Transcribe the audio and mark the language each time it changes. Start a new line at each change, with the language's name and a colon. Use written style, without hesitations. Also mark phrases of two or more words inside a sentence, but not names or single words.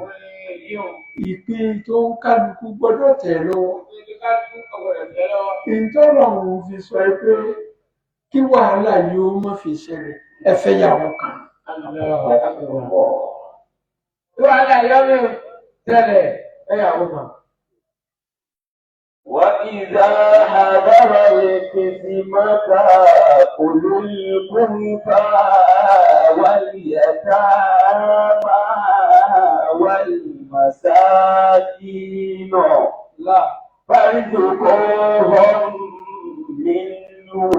Yoruba: Ìpín tó ń kálukú gbọ́dọ̀ tẹ̀ lọ́wọ́. Ìtọ́lọ́run fi sọ pé kí wàhálà yóò má fi ṣẹlẹ̀ ẹ fẹ́ yàwó kan. Wàhálà yóò mi ṣẹlẹ̀ ẹ yàwó kan.
Arabic: وإذا حضر القسمة أولو القربى واليتامى والمساكين فارزقوهم منه